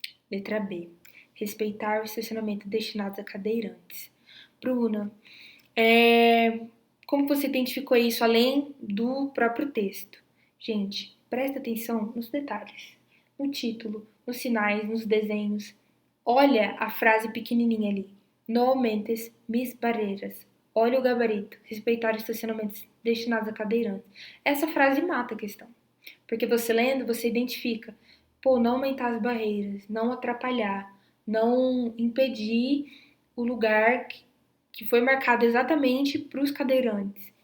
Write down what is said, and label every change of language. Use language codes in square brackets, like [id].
[pt] Letra B. Respeitar o estacionamento destinado a cadeirantes. Bruna, como você identificou isso além do próprio texto? Gente, presta atenção nos detalhes, no título, nos sinais, nos desenhos. Olha a frase pequenininha ali. [es] No aumentes mis barreiras. [pt] Olha o gabarito. Respeitar estacionamentos destinados a cadeirantes. Essa frase mata a questão. Porque você lendo, você identifica. Não aumentar as barreiras, não atrapalhar, não impedir o lugar que foi marcado exatamente para os cadeirantes.